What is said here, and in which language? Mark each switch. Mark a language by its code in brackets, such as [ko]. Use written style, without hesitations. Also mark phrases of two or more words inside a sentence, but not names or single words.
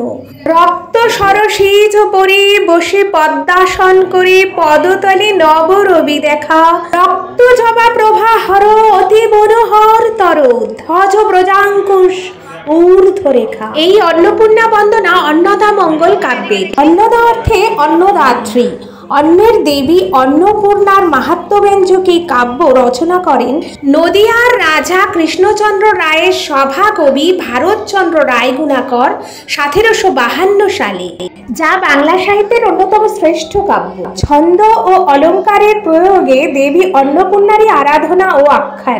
[bn] রক্ত সরসিজ পরি বসে পদ্মাসন করে পদতলে নব রবি দেখা রক্ত জবা প্রভা হরো অতি মনোহর তর ধ্বজ ব্রজাঙ্কুশ ঊর্ধ্বরেখা। এই অন্নপূর্ণা বন্দনা অন্নদা মঙ্গল কাব্যে অন্নদা অর্থে অন্নদাত্রী অন্নের দেবী অন্নপূর্ণার মাহাত্ম্যব্যঞ্জক এই কাব্য রচনা করেন নদিয়ার রাজা কৃষ্ণচন্দ্র রায়ের সভাকবি ভারতচন্দ্র রায়গুণাকর 1752 সালে, যা বাংলা সাহিত্যের অন্যতম শ্রেষ্ঠ কাব্য। ছন্দ ও অলঙ্কারের প্রয়োগে দেবী अन्नपूर्णाরই আরাধনা ও আখ্যান।